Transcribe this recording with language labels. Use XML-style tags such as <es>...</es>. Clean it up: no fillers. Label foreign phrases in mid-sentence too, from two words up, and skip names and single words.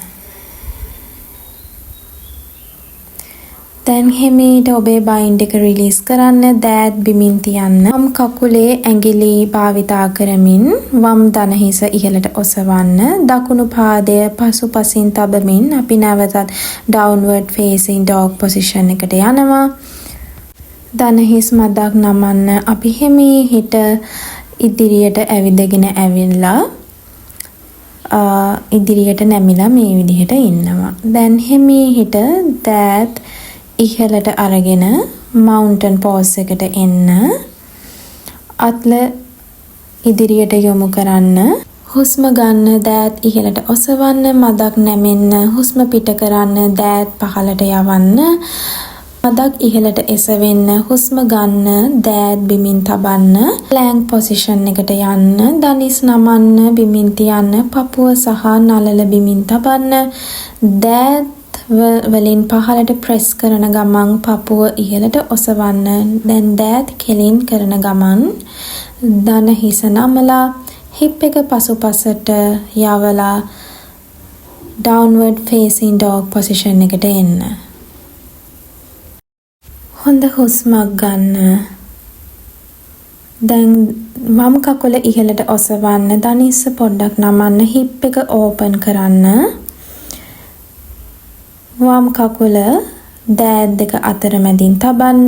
<si>දැන් හිමීට ඔබේ බයින්ඩ් එක රිලීස් කරන්න. දෑත් බිමින් තියන්න. වම් කකුලේ ඇඟිලි භාවිතා කරමින් වම් දන හිස ඉහළට ඔසවන්න. දකුණු පාදය පසුපසින් තබමින් අපි නැවතත්</si> <en>downward facing dog position</en> <si>එකට යනවා. දන හිස් මදක් නමන්න. අපි හිමීට ඉදිරියට ඇවිදගෙන ඇවිල්ලා ඉදිරියට නැමිලා මේ විදිහට ඉන්නවා. දැන් හිමීට දෑත් ඉහළට අරගෙන</si> <en>mountain pose</en> <si>එකට එන්න. අත්ල ඉදිරියට යොමු කරන්න. හුස්ම ගන්න. දෑත් ඉහළට ඔසවන්න. මදක් නැමෙන්න. හුස්ම පිට කරන්න. දෑත් පහළට යවන්න. මදක් ඉහළට එසවෙන්න. හුස්ම ගන්න. දෑත් බිමින් තබන්න.</si> <en>plank position</en> <si>එකට යන්න. දනිස් නමන්න. බිමින් තියන්න. පපුව සහ නළල බිමින් තබන්න. දෑත් වලින් පහළට ප්‍රෙස් කරන ගමන් පපුව ඉහළට ඔසවන්න. දැන් දෑත් කෙලින් කරන ගමන් දන හිස නමලා හිප් එක පසුපසට යවලා</si> <en>downward facing dog position</en> <si>එකට එන්න. හොඳ හුස්මක් ගන්න. දැන් වම් කකුල ඉහළට ඔසවන්න. දනිස්ස පොඩ්ඩක් නමන්න. හිප් එක ඕපන් කරන්න. වම් කකුල දෑත් දෙක අතර මැදින් තබන්න.</si>